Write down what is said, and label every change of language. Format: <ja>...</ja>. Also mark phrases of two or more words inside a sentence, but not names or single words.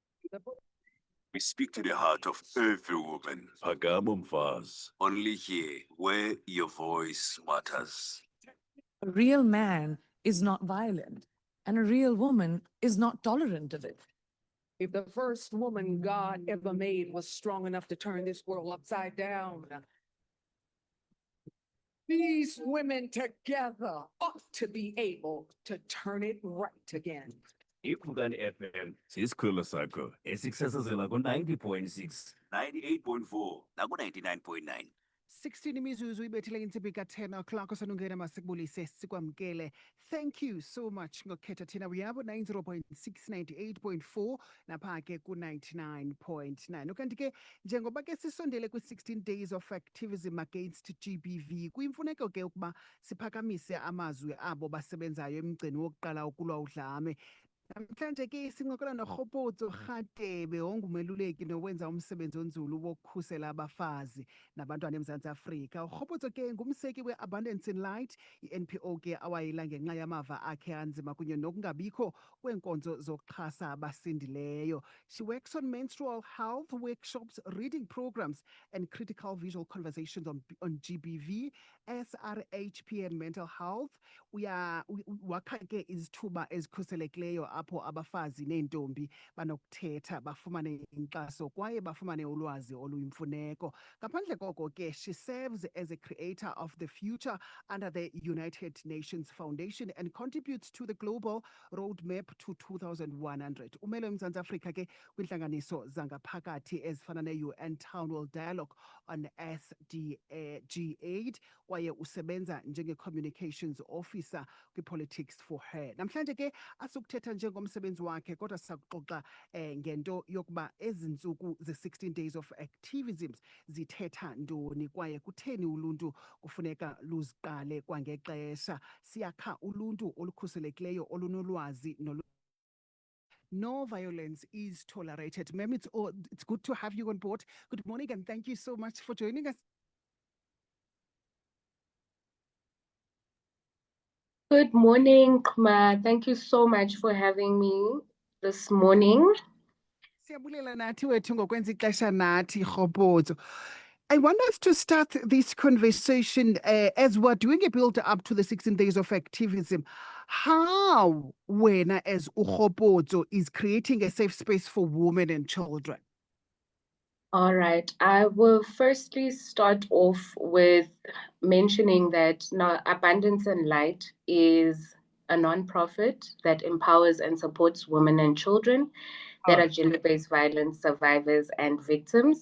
<en>We speak to the heart of every woman.</en> <xh>Phakama mfazi.</xh> <en>Only here, where your voice matters. A real man is not violent, and a real woman is not tolerant of it. If the first woman God ever made was strong enough to turn this world upside down, these women together ought to be able to turn it right again.</en> <xh>Ikhukani FM sisikhwelo sakho esikusasazela ku-90.6 98.4, naku 99.9. 16 imizuzu ibethele intsimbi ka-10 o'clock osanungena masikubulise sikwamkele.</xh> <en>Thank you so much</en> <xh>ngokhetha thina uyabo 90.6 98.4 napha ke ku-99.9 ukanti ke njengoba ke sisondele kwi-</xh> <en>16 days of activism against GBV</en> <xh>kuyimfuneko ke ukuba siphakamise amazwi abo basebenzayo emgceni wokuqala ukulwa udlame. Namhlanje ke sincokola noRhopotso Radebe ongumeluleki nowenza umsebenzi onzulu wokukhusela abafazi nabantwana eMzantsi Afrika. uRhopotso ke ngumseki we-Abundance in Light, i-NPO ke awayila ngenxa yamava akhe anzima kunye nokungabikho kweenkonzo zokuxhasa abasindileyo.</xh> <en>She works on menstrual health workshops, reading programs and critical visual conversations on GBV, SRHP and mental health.</en> <xh>Wakha ke izithuba ezikhuselekileyo apho abafazi neentombi banokuthetha bafumane inkxaso kwaye bafumane ulwazi oluyimfuneko. Ngaphandle koko ke</xh> <en>she serves as a creator of the future under the United Nations Foundation and contributes to the global roadmap to 2100.</en> <xh>Umele eMzantsi Afrika ke kwintlanganiso zangaphakathi ezifana ne-UN Town Hall Dialogue on SDG8 kwaye usebenza njenge-</xh> <en>communications officer</en> <xh>kwi-Politics for Her. Namhlanje ke asukuthetha njengomsebenzi wakhe kodwa sakuxoxa ngento yokuba ezi ntsuku ze-</xh> <en>16 days of activism</en> <xh>zithetha ntoni kwaye kutheni uluntu kufuneka luziqale kwangexesha. Siyakha uluntu olukhuselekileyo olunolwazi</xh> <en>no violence is tolerated. Ma'am, it's good to have you on board. Good morning and thank you so much for joining us. Good morning, Kma. Thank you so much for having me this morning.</en> <xh>Siyabulela nathi wethu ngokwenza ixesha nathi Rhopotso.</xh> <en>I want us to start this conversation as we're doing a build up to the 16 days of activism. How Wena as uRhopotso is creating a safe space for women and children? All right. I will firstly start off with mentioning that now Abundance and Light is a nonprofit that empowers and supports women and children that are gender-based violence survivors and victims.</en>